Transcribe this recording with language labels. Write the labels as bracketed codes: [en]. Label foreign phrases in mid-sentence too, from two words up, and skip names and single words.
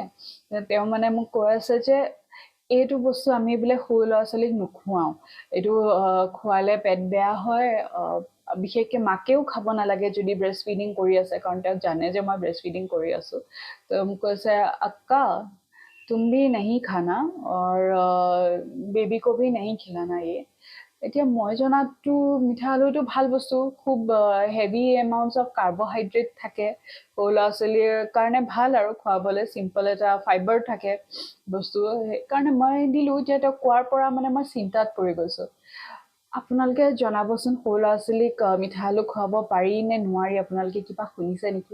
[as] তেওঁ মানে মোক কৈ আছে যে এইটো বস্তু আমি বোলে সৰু ল'ৰা ছোৱালীক নোখোৱাওঁ, এইটো খোৱালে পেট বেয়া হয়, বিশেষকৈ মাকেও খাব নালাগে যদি [en] breast feeding [as] কৰি আছে, কাৰণ তেওঁ জানে যে মই [en] breast feeding [as] কৰি আছোঁ। তো মোক কৈছে আক্কা [hi] तुम भी नहीं खाना और बेबी को भी नहीं खिलाना ये। [as] এতিয়া মই জনাততো মিঠা আলুটো ভাল বস্তু, খুব [en] heavy amounts of carbohydrate [as] থাকে, সৰু ল'ৰা ছোৱালীৰ কাৰণে ভাল আৰু খুৱাবলৈ, চিম্পল এটা ফাইবাৰ থাকে বস্তু, সেইকাৰণে মই দিলোঁ। এতিয়া তেওঁ কোৱাৰ পৰা মানে মই চিন্তাত পৰি গৈছোঁ। আপোনালোকে জনাবচোন সৰু ল'ৰা ছোৱালীক মিঠা আলু খুৱাব পাৰি নে নোৱাৰি, আপোনালোকে কিবা শুনিছে নেকি?